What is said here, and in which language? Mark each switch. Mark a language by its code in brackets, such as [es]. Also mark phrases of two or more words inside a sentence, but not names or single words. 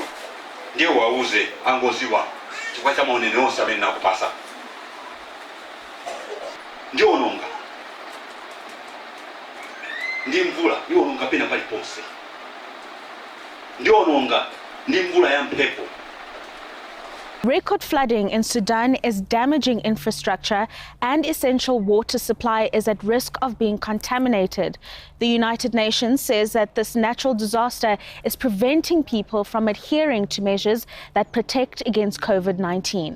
[ny] Ndiye wauze angoziwa chifukwa cha maonene onse amene nakupasa. Ndiononga ndi mvula ndiononga pena paliponse. Ndiononga ndi mvula ya mphepo. [en] Record flooding in Sudan is damaging infrastructure and essential water supply is at risk of being contaminated. The United Nations says that this natural disaster is preventing people from adhering to measures that protect against COVID-19.